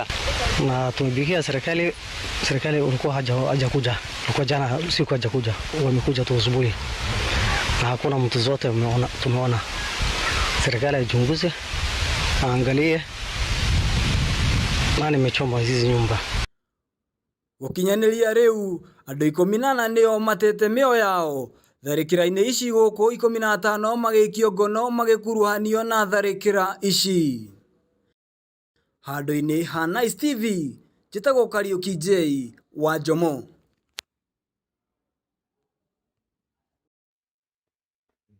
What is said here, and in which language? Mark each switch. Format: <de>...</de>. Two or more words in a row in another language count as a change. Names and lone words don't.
<sw>Na tumebikia serikali ulikuwa hajakuja. Kwa jana siku hajakuja. Wamekuja tu asubuhi. Na hakuna mtu zote tumeona. Serikali ichunguze, angalie nani amechoma hizi nyumba.</sw> <ki>Gũkinyanĩria rĩu andũ 18 nĩo matete mĩoyo yao. Tharĩkĩra-inĩ ici gũkũ 15 magĩikio ngono magĩkuruhanio na tharĩkĩra ici. Handũ-inĩ ha Nice TV, njĩtagwo Kariuki J wa Njomo.</ki>